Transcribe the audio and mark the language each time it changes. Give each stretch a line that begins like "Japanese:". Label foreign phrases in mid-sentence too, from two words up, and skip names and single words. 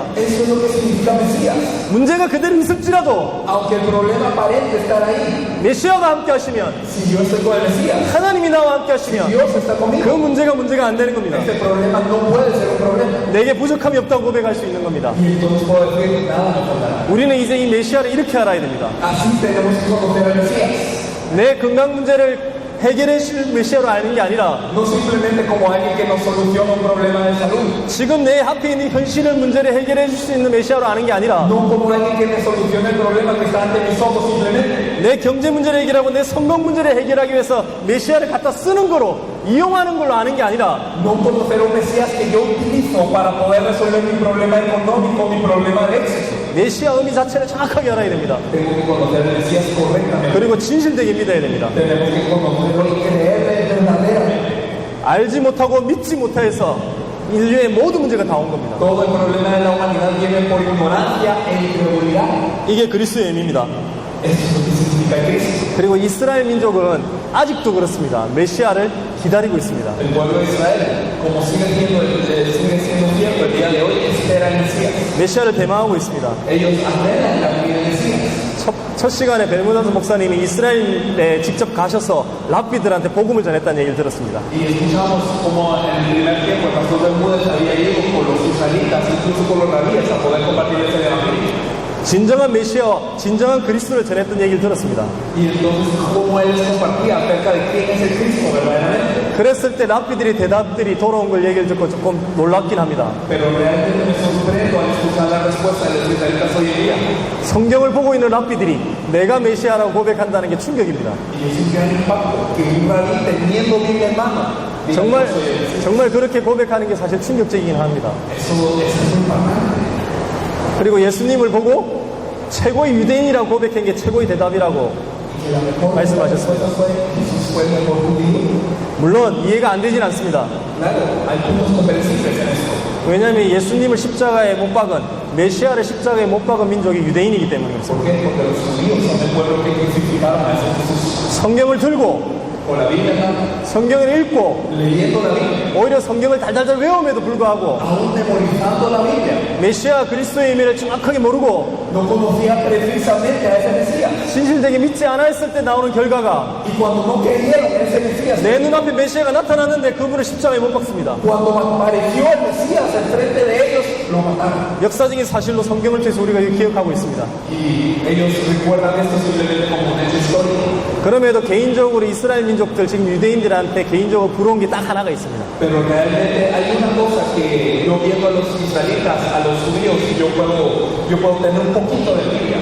Spanish: Eso es lo que significa Mesías.
Korean: 문제가 그대로 있을지라도
Spanish: Aunque el problema aparente estar ahí,
Korean: 메시아가 함께 하시면
Spanish: si yo estoy con el Mesías,
Korean: 하나님이 나와 함께 하시면
Spanish: Dios está
Korean: 그
Spanish: conmigo,
Korean: 문제가 안 되는 겁니다.
Spanish: ese problema no puede ser un problema.
Korean: 내게 부족함이 없다고 고백할 수 있는 겁니다.
Spanish: Y entonces puedo decir, nada me faltará.
Korean: 우리는 이제 이 메시아를 이렇게 알아야 됩니다.
Spanish: Así tenemos que conocer al Mesías.
Korean: 내 건강 문제를 해결해 줄 메시아로 아는 게 아니라
Spanish: No simplemente como alguien que nos soluciona un problema de salud.
Korean: 지금 내 앞에 있는 현실의 문제를 해결해 줄 수 있는 메시아로 아는 게 아니라
Spanish: No como alguien que me solucione el problema que está ante mis ojos simplemente.
Korean: 내 경제 문제를 해결하고 내 성공 문제를 해결하기 위해서 메시아를 갖다 쓰는 거로 이용하는 걸로 아는 게 아니라
Spanish: No conocer un Mesías que yo utilizo para poder resolver mi problema económico, mi problema de éxito.
Korean: 메시아 의미 자체를 정확하게 알아야 됩니다.
Spanish: Tengo que conocer al Mesías correctamente.
Korean: 그리고 진실되게 믿어야 됩니다.
Spanish: Tenemos que conocerlo y creerle verdaderamente.
Korean: 알지 못하고 믿지 못해서 인류의 모든 문제가 다 온 겁니다.
Spanish: Todo el problema de la humanidad viene por ignorancia e incredulidad.
Korean: 이게 그리스도의 의미입니다.
Spanish: Eso es lo que significa Cristo.
Korean: 그리고 이스라엘 민족은 아직도 그렇습니다. 메시아를 기다리고 있습니다.
Spanish: El pueblo de Israel, como sigue siendo cierto el día de hoy, espera el Mesías.
Korean: 메시아를 대망하고 있습니다.
Spanish: Ellos anhelan la venida del Mesías.
Korean: 첫 시간에 벨무다스 목사님이 이스라엘에 직접 가셔서 랍비들한테 복음을 전했다는 얘기를 들었습니다.
Spanish: Y escuchamos como en el primer tiempo el pastor Bermúdez había ido con los israelitas, incluso con los rabíes, a poder compartirles el evangelio.
Korean: 진정한 메시아와 진정한 그리스도를 전했던 얘기를 들었습니다.
Spanish: Y entonces, cómo él les compartía acerca de quién es el Cristo verdaderamente.
Korean: 그랬을 때 랍비들이 대답들이 돌아온 걸 얘기를 듣고 조금 놀랍긴 합니다.
Spanish: Pero realmente me sorprendo al escuchar la respuesta de los israelitas hoy en día.
Korean: 성경을 보고 있는 랍비들이 내가 메시아라고 고백한다는 게 충격입니다.
Spanish: Y es un gran impacto que un rabí teniendo Biblia en mano. diga, "Yo soy el Mesías".
Korean: 정말 그렇게 고백하는 게 사실 충격적이긴 합니다.
Spanish: Eso es muy impactante.
Korean: 그리고 예수님을 보고 최고의 유대인이라고 고백한 게 최고의 대답이라고
Spanish: Que la mejor
Korean: 말씀하셨습니다.
Spanish: respuesta fue Jesús fue el mejor judío.
Korean: 물론 이해가 안 되진 않습니다.
Spanish: Claro, hay puntos comprensibles en esto.
Korean: 왜냐하면 예수님을 십자가에 못 박은 메시아를 십자가에 못 박은 민족이 유대인이기 때문에
Spanish: ¿Por
Korean: 그렇습니다.
Spanish: qué? Porque los judíos son el pueblo que crucificaron a ese Jesús.
Korean: 성경을 들고
Spanish: Con la Biblia en mano,
Korean: 성경을 읽고
Spanish: leyendo la Biblia,
Korean: 오히려 성경을 달달달 외움에도 불구하고
Spanish: aún memorizando la Biblia,
Korean: 메시아 그리스도의 의미를 정확하게 모르고
Spanish: no conocía precisamente a ese Mesías.
Korean: 진실되게 믿지 않아 했을 때 나오는 결과가
Spanish: Y cuando no creyeron en ese Mesías,
Korean: 내 눈앞에 메시아가 나타났는데 그분을 십자가에 못 박습니다.
Spanish: cuando apareció el Mesías enfrente de ellos, lo mataron.
Korean: 역사적인 사실로 성경을 통해서 우리가 기억하고 있습니다.
Spanish: Y ellos recuerdan esto simplemente como un hecho histórico.
Korean: 그럼에도 개인적으로 이스라엘 민족들 지금 유대인들한테 개인적으로 부러운 게 딱 하나가 있습니다.
Spanish: Pero realmente hay una cosa que yo viendo a los israelitas, a los judíos, yo puedo tener un poquito de Biblia.